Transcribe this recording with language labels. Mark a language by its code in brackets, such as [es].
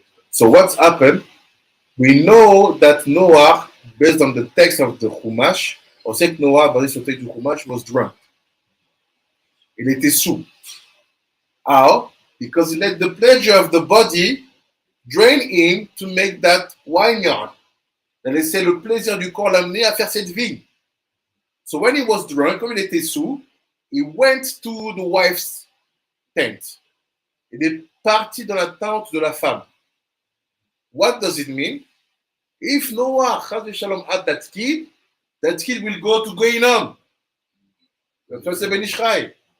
[en] So what's happened? We know that Noah, based on the text of the Chumash, [fr] on sait que Noah, basé sur le texte du Chumash, [en] was drunk. [fr] Il était sous. [en] How? Because he let the pleasure of the body drain him to make that vineyard. [fr] Il a laissé le plaisir du corps l'amener à faire cette vigne. [en] So when he was drunk, [fr] comme il était sous, [en] he went to the wife's tent. [fr] Il est parti dans la tente de la femme. [en] What does it mean? If Noah, Chas Shalom, had that kid will go to Gehinnom. That's why it's Ben Ishchai.